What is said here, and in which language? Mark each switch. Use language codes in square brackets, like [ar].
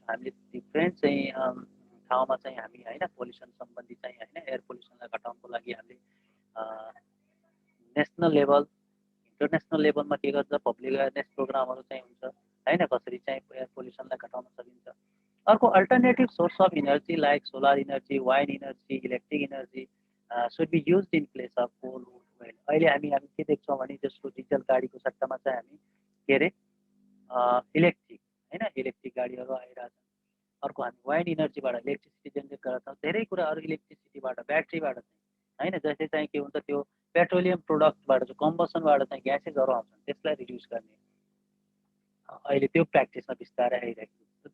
[ne] हामीले डिफ्रेन्ट चाहिँ ठाउँमा चाहिँ हामी होइन पोल्युसन सम्बन्धी चाहिँ होइन एयर पोल्युसनलाई घटाउनको लागि हामीले नेसनल लेभल इन्टरनेसनल लेभलमा के गर्छ पब्लिक अवेरनेस प्रोग्रामहरू चाहिँ हुन्छ होइन, कसरी चाहिँ एयर पोल्युसनलाई घटाउन सकिन्छ। [en] अर्को alternative source of energy like solar energy, wind energy, electric energy should be used in place of coal, wood, oil. [ne] अहिले हामी के देख्छौँ भने जस्तो डिजल गाडीको सट्टामा चाहिँ हामी के अरे इलेक्ट्रिक होइन, इलेक्ट्रिक गाडीहरू आइरहेको छ। अर्को हामी वाइन्ड इनर्जीबाट इलेक्ट्रिसिटी जेनेरेट गरेका छौँ। धेरै कुराहरू इलेक्ट्रिसिटीबाट, ब्याट्रीबाट चाहिँ होइन, जस्तै चाहिँ के हुन्छ त्यो पेट्रोलियम प्रोडक्टबाट चाहिँ कम्बसनबाट चाहिँ ग्यासेसहरू आउँछन्, त्यसलाई रिड्युस गर्ने अहिले त्यो प्र्याक्टिसमा बिस्तारै आइरहेको छ।